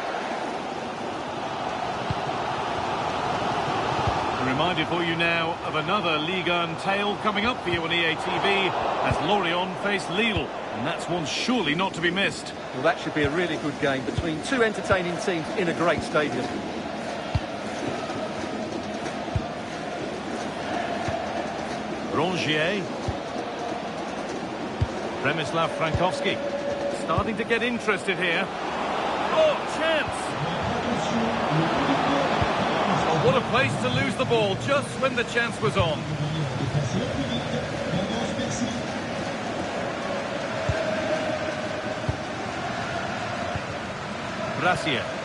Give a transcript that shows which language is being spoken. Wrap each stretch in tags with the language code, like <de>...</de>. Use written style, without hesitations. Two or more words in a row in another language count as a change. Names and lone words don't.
<en>A reminder for you now of another Ligue 1 tale coming up for you on EA TV as Lorient face Lille. And that's one surely not to be missed. Well, that should be a really good game between two entertaining teams in a great stadium. Rongier. Przemysław Frankowski. Starting to get interested here. Oh, chance! Oh, what a place to lose the ball just when the chance was on. Gracia.</en>